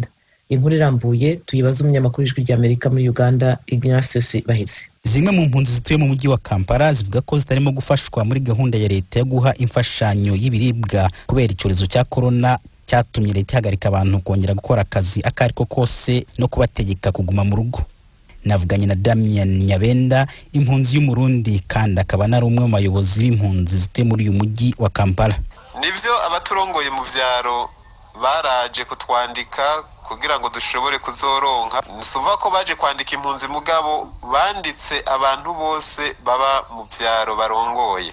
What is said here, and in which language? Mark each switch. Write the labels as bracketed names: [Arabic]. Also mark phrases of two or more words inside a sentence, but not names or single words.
[Kinyarwanda] Inkuru irambuye tuyibaza umunyamakuru w'Ijwi ry'Amerika muri Uganda Ignatius Bahizi. Zimwe mu mpunzi zituye mu mujyi wa Kampala zivuga ko zitarimo gufashwa muri gahunda ya leta yo guha imfashanyo y'ibiribwa kubera icyorezo cya corona cyatumye leta ihagarika abantu kongera gukora akazi akariko kose no kubategeka kuguma mu rugo. Navuganye na Damian Nyabenda, impunzi y'umurundi kandi akaba nari umwe mu bayobozi b'impunzi zituye muri uyu mujyi wa Kampala. [Rundi] Nibyo abaturongoye mu vyaro baraje kutwandika kugira ngo dushobore kuzoronka. Nsuva ko baje kwandika impunzi mugabo banditse abantu bose baba mu vyaro barongoye.